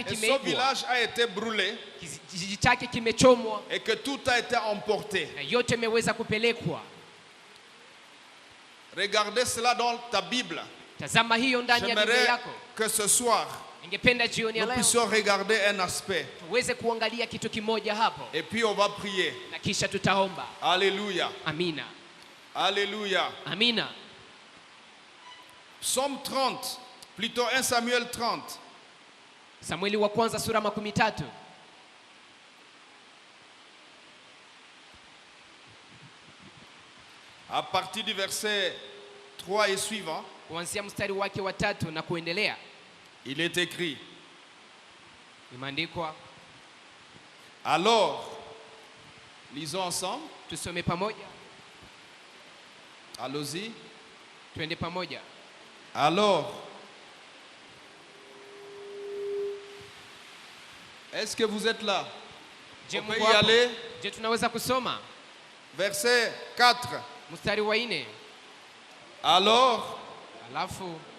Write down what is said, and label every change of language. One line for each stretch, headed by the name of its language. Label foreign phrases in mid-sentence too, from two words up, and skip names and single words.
French: et son
Swahili: kimeibwa,
French: village a été brûlé
Swahili: kijiji chake kimechomwa
French: et que tout a été emporté.
Swahili: na yote imeweza kupelekwa.
French: Regardez cela dans ta Bible.
Swahili: Tazama hiyo ndani ya Biblia
French: J'aimerais
Swahili: yako.
French: que ce soir,
Swahili: Ningependa jioni ya
French: nous
Swahili: leo
French: puissions regarder un aspect
Swahili: tuweze kuangalia kitu kimoja hapo
French: et puis on va prier.
Swahili: na kisha tutaomba.
French: Alléluia.
Swahili: Amina,
French: Alléluia.
Swahili: amina.
French: Psaume 30, plutôt 1 Samuel 30.
Swahili: Samueli wa kwanza sura 13
French: À partir du verset 3 et suivant,
Swahili: kuanzia mstari wake wa 3 na kuendelea,
French: il est écrit:
Swahili: imeandikwa.
French: Alors, lisons ensemble.
Swahili: Tusome pamoja,
French: Allons-y.
Swahili: twende pamoja.
French: Alors, est-ce que vous êtes là?
Swahili: Je,
French: On peut
Swahili: Mungu
French: y
Swahili: hapo?
French: aller.
Swahili: Je, tunaweza kusoma
French: Verset 4.
Swahili: mstari wa 4.
French: Alors,
Swahili: Alafu